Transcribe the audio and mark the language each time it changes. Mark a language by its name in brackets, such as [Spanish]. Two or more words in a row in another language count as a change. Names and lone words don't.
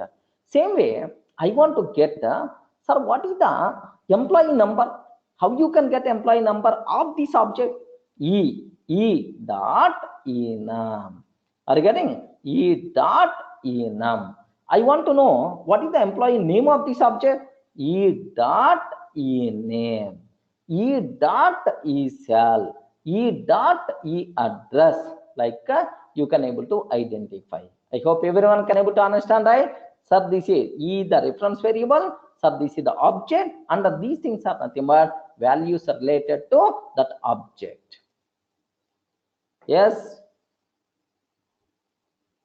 [English] Same way, I want to get sir, what is the employee number? How you can get employee number of this object? E dot enum. Are you getting? E dot enum. I want to know what is the employee name of this object? E dot ename. E dot esal. E dot e address. Like you can able to identify. I hope everyone can able to understand, right? Sir, this is E the reference variable. Sir, this is the object, and these things are nothing but values related to that object. Yes. Okay, that's all.